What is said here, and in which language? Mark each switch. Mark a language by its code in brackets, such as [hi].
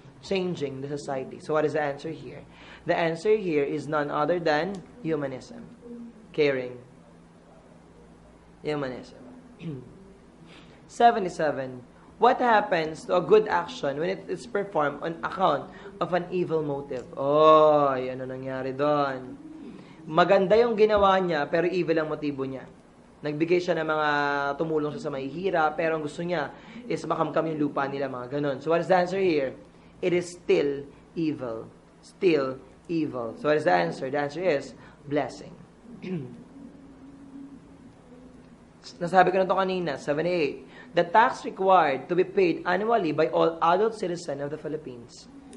[en] Changing the society. So what is the answer here? The answer here is none other than humanism. Caring. Humanism. 77. What happens to a good action when it is performed on account of an evil motive? [tl] Oh, ano nangyari doon? Maganda yung ginawa niya, pero evil ang motibo niya. Nagbigay siya ng mga tumulong siya sa mahihira, pero ang gusto niya is makamkam yung lupa nila, mga ganon. [en] So what is the answer here? It is still evil. Still evil. So what is the answer? The answer is blessing. [tl] Nasabi ko na ito kanina, 78. [en] The tax required to be paid annually by all adult citizens of the Philippines.